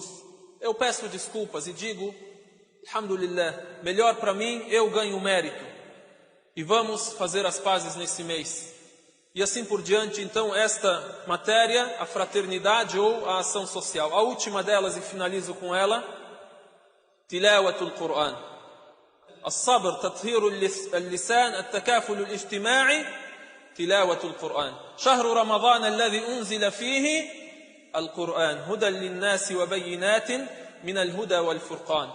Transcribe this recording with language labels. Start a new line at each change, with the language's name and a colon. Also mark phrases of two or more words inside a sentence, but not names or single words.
Portuguese: Eu peço desculpas e digo, alhamdulillah, melhor para mim, eu ganho mérito. E vamos fazer as pazes nesse mês. E assim por diante. Então, esta matéria, a fraternidade ou a ação social. A última delas, e finalizo com ela,
Arabic: تلاوة القرآن. الصبر تطهير اللسان التكافل الاجتماعي تلاوة القرآن شهر رمضان الذي أنزل فيه القرآن هدى للناس وبينات من الهدى والفرقان